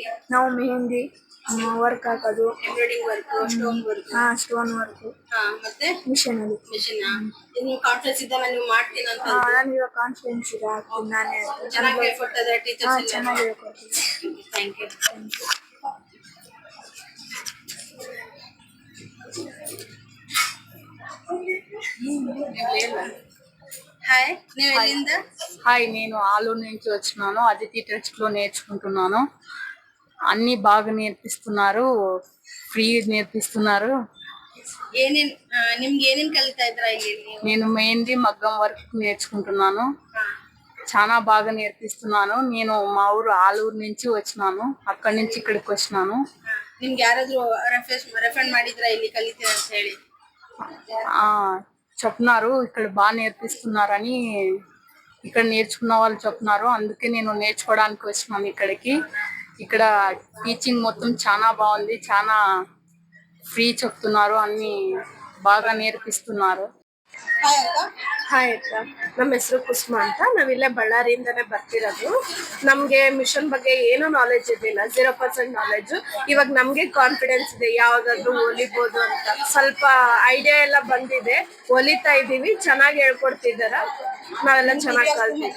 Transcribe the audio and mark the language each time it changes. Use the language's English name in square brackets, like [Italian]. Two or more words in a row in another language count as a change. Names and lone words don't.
[Kannada] ನಾವು ಮೆಹಂದಿ ವರ್ಕ್ ಹಾಕೋದು, ಎಂಬ್ರಾಯ್ಡಿಂಗ್ ವರ್ಕ್, ಸ್ಟೋನ್ ವರ್ಕ್. ಸ್ಟೋನ್ ವರ್ಕ್, ಮತ್ತೆ ಮಿಷನ್ ಅಲ್ಲಿ. ನೀವು ಕಾನ್ಫಿಡೆನ್ಸ್ ಇದ್ದಾಗ ನೀವು ಮಾಡ್ತೀನಿ ಅಂತ? ನಾನು ಇವಾಗ ಕಾನ್ಫಿಡೆನ್ಸ್ ಇದೆ, ಆಗ್ತೀನಿ ನಾನೇ. ಚೆನ್ನಾಗಿ ಹೇಳ್ಕೊಡ್ತಾ ಇದ್ದಾರೆ ಟೀಚರ್ಸ್? ಚೆನ್ನಾಗಿ ಹೇಳ್ಕೊಡ್ತೀನಿ. ಥ್ಯಾಂಕ್ ಯು. [Telugu] హాయ్, నేను ఎల్లిందా? హాయ్, నేను ఆలూరు నుంచి వచ్చినాను. అదితి ట్రస్ట్ లో నేర్చుకుంటున్నాను. అన్ని బాగా నేర్పిస్తున్నారు, ఫ్రీ నేర్పిస్తున్నారు. [Kannada] ಏನೇನ್ ನಿಮ್ಗೆ [Telugu] ఏనేన్ కలుగుతా ఇద్రా [Kannada] ಇಲ್ಲಿ [Telugu] నేను మెహందీ మగ్గం వర్క్ నేర్చుకుంటున్నాను. చాలా బాగా నేర్పిస్తున్నాను. నేను మా ఊరు ఆలూరు నుంచి వచ్చినాను. అక్కడి నుంచి ఇక్కడికి వచ్చినాను. ನಿಮ್ಗೆ ಯಾರಾದ್ರೂ ರೆಫರ್ ಮಾಡಿದ್ರಾ ಇಲ್ಲಿ ಕಲಿತೀರಾ ಅಂತ ಹೇಳಿ? ఆ చెప్తున్నారు ఇక్కడ బాగా నేర్పిస్తున్నారని, ఇక్కడ నేర్చుకున్న వాళ్ళు చెప్తున్నారు. అందుకే నేను నేర్చుకోవడానికి వచ్చినాను ఇక్కడికి. ఇక్కడ టీచింగ్ మొత్తం చాలా బాగుంది. చాలా ఫ్రీ చెప్తున్నారు, అన్ని బాగా నేర్పిస్తున్నారు. [Kannada] ಹಾಯ್ ಅಕ್ಕ, ನಮ್ಮ ಹೆಸರು ಕುಸುಮ ಅಂತ. ನಾವಿಲ್ಲೇ ಬಳ್ಳಾರಿಯಿಂದನೇ ಬರ್ತಿರೋದು. ನಮ್ಗೆ ಮಿಷನ್ ಬಗ್ಗೆ ಏನು ನಾಲೆಜ್ ಇರ್ಲಿಲ್ಲ, 0% ನಾಲೆಜ್. ಇವಾಗ ನಮ್ಗೆ ಕಾನ್ಫಿಡೆನ್ಸ್ ಇದೆ, ಯಾವ್ದಾದ್ರು ಹೊಲಿಬೋದು ಅಂತ ಸ್ವಲ್ಪ ಐಡಿಯಾ ಎಲ್ಲ ಬಂದಿದೆ. ಹೊಲಿತಾ ಇದೀವಿ, ಚೆನ್ನಾಗಿ ಹೇಳ್ಕೊಡ್ತಿದಾರ. ನಾವೆಲ್ಲ ಚೆನ್ನಾಗಿ ಕಲ್ತಿದ್ದೀವಿ.